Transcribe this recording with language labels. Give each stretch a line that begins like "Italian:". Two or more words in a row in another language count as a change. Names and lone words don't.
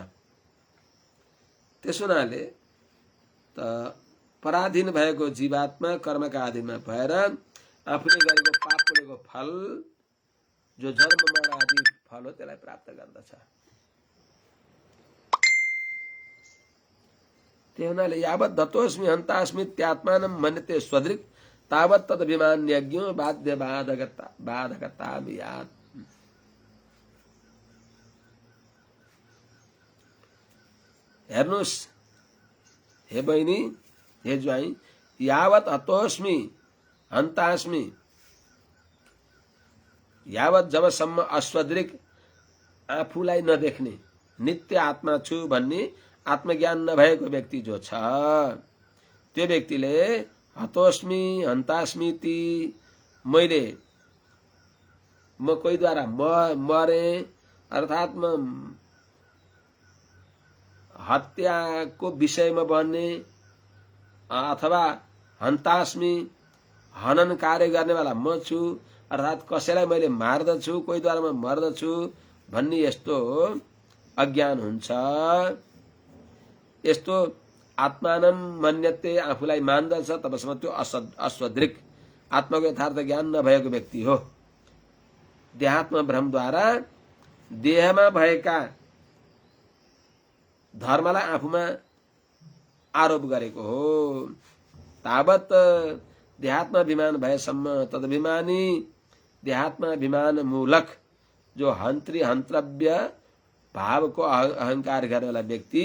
Nepali: त्यसो हुनाले त पराधीन भएको जीवात्मा कर्मका अधीनमा भएर आफूले गरेको पाप पुण्यको फल जो जन्म मरण आदि फल हो त्यसलाई प्राप्त गर्दछ।
Sanskrit: त्यही हुनाले यावत् दत्तोस्मि हन्तास्मि त्यात्मानं मन्यते स्वदृक् तावत् तदभिमान्यज्ञो बाध्य बाधकतामियात्।
Nepali: हेर्नुहोस् हे बहिनी, हे ज्वाइँ,
Sanskrit: यावत् हतोस्मि हन्तास्मि,
Nepali: यावत् जबसम्म अस्वदृक् आफूलाई नदेख्ने नित्य आत्मा छु भन्ने आत्मज्ञान नभएको व्यक्ति जो छ त्यो व्यक्तिले
Sanskrit: हतोस्मि हन्तास्मि
Nepali: ती म कोहीद्वारा मरे अर्थात् म हत्याको विषयमा बन्ने अथवा हन्तास्मि हनन कार्य गर्नेवाला म छु अर्थात् कसैलाई मैले मार्दछु कोहीद्वारा म मर्दछु भन्ने यस्तो अज्ञान हुन्छ। यस्तो
Sanskrit: आत्मानं मन्यते
Nepali: आफूलाई मान्दछ तबसम्म त्यो अस्वदृक् आत्माको यथार्थ ज्ञान नभएको व्यक्ति हो। देहात्म भ्रमद्वारा देहमा भएका धर्मलाई आफूमा आरोप गरेको हो। तावत् देहात्माभिमान भएसम्म तदभिमानी देहात्माभिमान मूलक जो हन्त्री हन्तव्य भावको अहंकार गर्नेवाला व्यक्ति